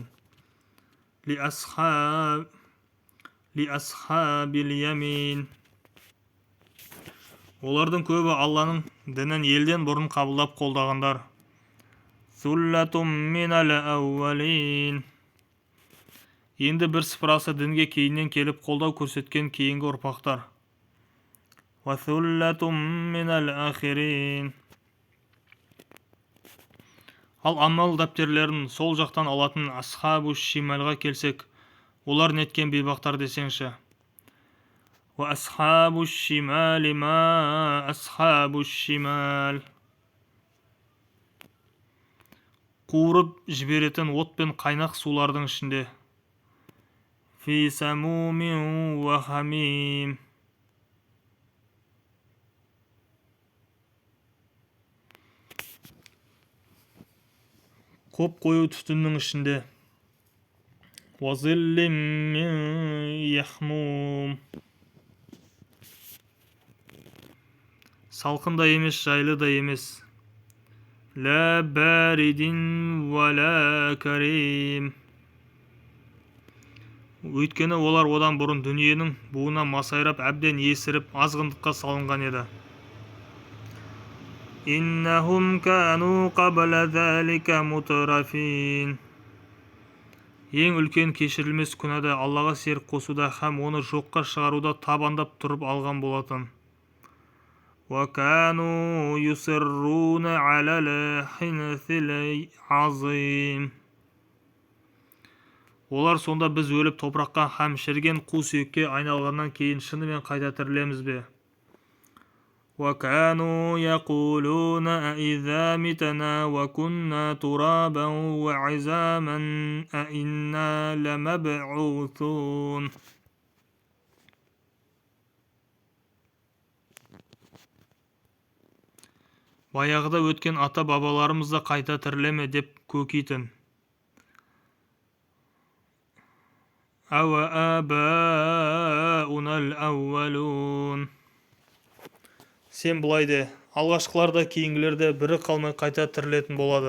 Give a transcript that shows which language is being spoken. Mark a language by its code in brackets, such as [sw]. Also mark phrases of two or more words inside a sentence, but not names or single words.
[ar] لأصحاب اليمين, [kk] олардың көбі Алланың дінін елден бұрын қабылдап қолдағандар. [ar] ثلة من الأولين, [kk] енді бір сыпырасы дінге кейіннен келіп қолдау көрсеткен кейінгі ұрпақтар. [ar] وثلة من الآخرين, [kk] ал амал дәптертерін сол жақтан алатын [ar] أصحاب الشمال [kk] келсек, олар неткен бейбақтар десеңші? [ar] وأصحاب الشمال ما أصحاب الشمال, [kk] қуырып жіберетін от пен қайнақ сулардың ішінде. [ar] في سموم وحميم, [kk] қоп қою түтіннің ішінде. [ar] وظل من يحموم, [kk] салқын да емес, жайлы да емес. [ar] لا بارد ولا كريم, [kk] өйткені олар одан бұрын дүниенің буына масайрап әбден есіріп азғындыққа салынған еді. [ar] إنهم كانوا قبل ذلك مترفين, [kk] ең үлкен кешірілмес күнәда Аллаға серік қосуда һәм оны жоққа шығаруда табандап тұрып алған болатын. [ar] وكانوا يصرون على الحنث العظيم, [kk] олар сонда біз өліп топыраққа һәм шіріген қу сүйекке айналғаннан кейін шынымен қайта тірілеміз бе? [ar] وَكَانُوا يَقُولُونَ أَإِذَا مِتْنَا وَكُنَّا تُرَابًا وَعِظَامًا أَإِنَّا لَمَبْعُوثُونَ. [kk] баяғыда өткен ата-бабаларымыз да қайта тірілеме деп көкитін. [ar] أوآباؤنا الأولون. [kk] Сен бұлай де, алғашқылар да кейінгілер де бірі қалмай қайта тірілетін болады.